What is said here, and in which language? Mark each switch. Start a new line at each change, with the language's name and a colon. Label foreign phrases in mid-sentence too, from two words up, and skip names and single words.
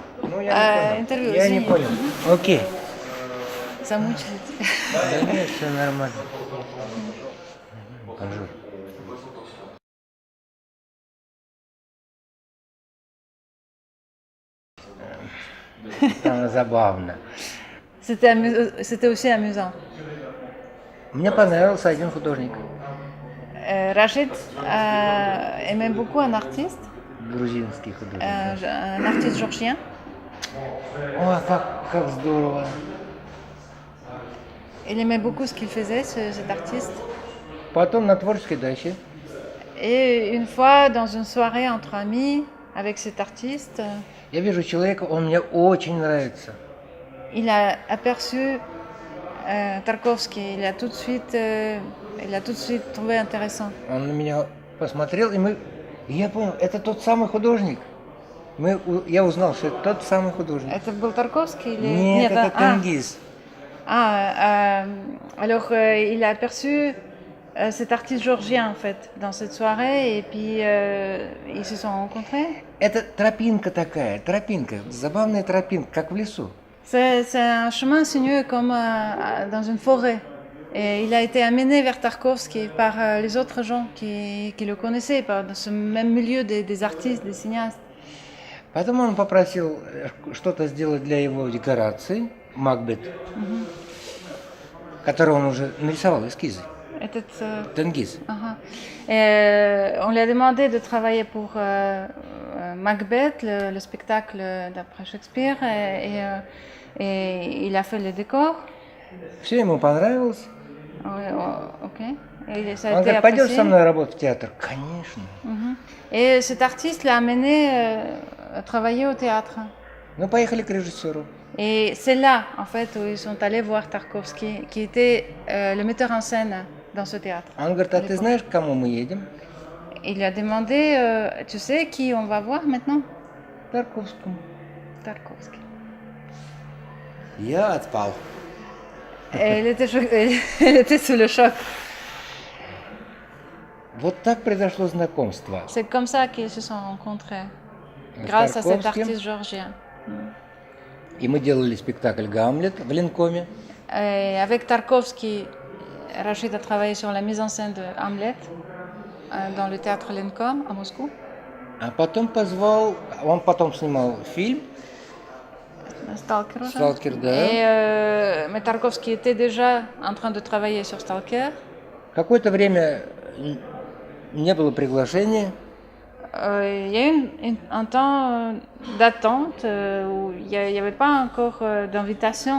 Russian: Ну, я не понял. интервью, Я не извини. понял. Окей. Замучили тебя. Да нет, все нормально.
French: Bonjour.
Russian: Забавно.
French: C'était aussi amusant.
Russian: Мне понравился один художник,
French: Rachid aimait beaucoup un artiste,
Russian: грузинский художник.
French: un artiste georgien.
Russian: Ой, как здорово.
French: Il aimait beaucoup ce qu'il faisait, cet artiste.
Russian: Потом на творческой даче
French: Et une fois, dans une soirée entre amis, avec cet artiste,
Russian: я вижу человека, он мне очень нравится.
French: il a aperçu Tarkovsky. Il a tout de suite trouvé intéressant.
Russian: Он на меня посмотрел, и я понял, это тот самый художник. Я узнал, что это тот самый художник. Это был Tarkovsky или... Нет, это Тенгиз.
French: Alors il a aperçu cet artiste georgien en fait dans cette soirée et puis ils se sont rencontrés.
Russian: Это тропинка такая, тропинка, забавная тропинка, как в лесу.
French: C'est un chemin sinueux comme dans une forêt. Et il a été amené vers Tarkovsky par les autres gens qui le connaissaient, dans ce même milieu des artistes, des cinéastes.
Russian: Потом он попросил что-то сделать для его декорации, Макбет, который он уже нарисовал эскизы. Тенгиз.
French: Et on lui a demandé de travailler pour Macbeth, le spectacle d'après Shakespeare, et il a fait le décor.
Russian: Все ему понравилось.
French: Ok. Et ça a
Russian: Он
French: été
Russian: говорит, пойдешь
French: apprécié.
Russian: со мной работать в театр? Конечно.
French: Et cet artiste l'a amené à travailler au théâtre.
Russian: Ну, поехали к режиссеру.
French: Et c'est là, en fait, où ils sont allés voir Tarkovsky, qui était le metteur en scène dans ce théâtre.
Russian: Он говорит, а ты знаешь, к кому мы едем?
French: Il lui a demandé, tu sais qui on va voir maintenant?
Russian: Тарковскому. Tarkovsky. Я отпал.
French: Et elle était sous le choc.
Russian: Вот так произошло знакомство.
French: C'est comme ça qu'ils se sont rencontrés, grâce à cet Tarkovsky. artiste georgien.
Russian: И мы делали спектакль «Гамлет» в Ленкоме.
French: Et avec Tarkovsky, Rachid a travaillé sur la mise en scène de Hamlet dans le théâtre Lenkom à Moscou.
Russian: А потом позвал, он потом снимал фильм Stalker. «Сталкер», да.
French: Mais Tarkovsky était déjà en train de travailler sur Stalker.
Russian: Какое-то время не было приглашения.
French: Il y a eu un temps d'attente où il n'y avait pas encore d'invitation.